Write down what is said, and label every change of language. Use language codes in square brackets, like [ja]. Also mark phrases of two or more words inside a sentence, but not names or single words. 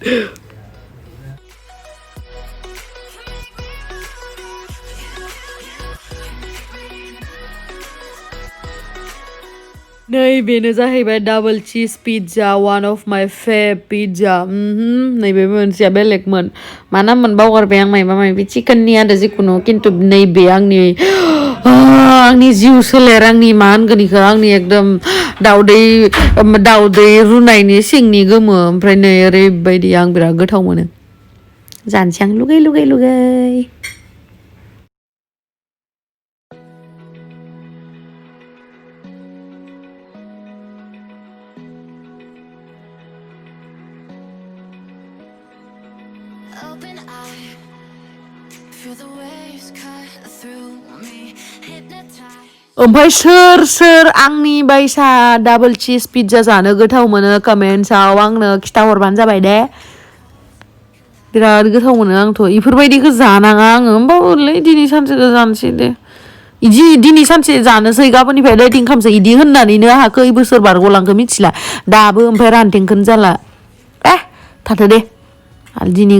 [brx] नै बेनो जाहैबाय [en] double cheese pizza one of my fave pizza [brx] नैबे मोनसेया बेलेगमोन मा नाममोन बावगारबाय आं मायबा मायबि चिकेननि आरो जिखुनु खिन्थु नैबे आंनि जिउ सोलेर आंनि मा होनगोन इखो आंनि एकदम दाउदै रुनायनि सिंनि गोमो ओमफ्राय नै ओरैबायदि आं बिराद गोथाव मोनो जानोसै आं लुगै लुगै लुगै [en] Open eye, feel the waves cut through me, hypnotized. [brx] ओमफ्राय सोर आंनि बायसा [en] double cheese pizza [brx] जानो गोथाव मोनो कमेन्ट्सआव आंनो खिथाहरबानो जाबाय दे बिराद गोथाव मोनो आंथ' इफोरबायदिखौ जानाङा आङो होमबाबोलै दिनै सानसेखौ जानोसै दे इदि दिनै सानसे जानोसै गाबोननिफ्राय डाइटिं खालामसै इदि होननानैनो आंहा खै बोसोर बारग'लांखो मिथिला दाबो ओमफ्राय रानथेंखोनो जाला थाथो दे दिनै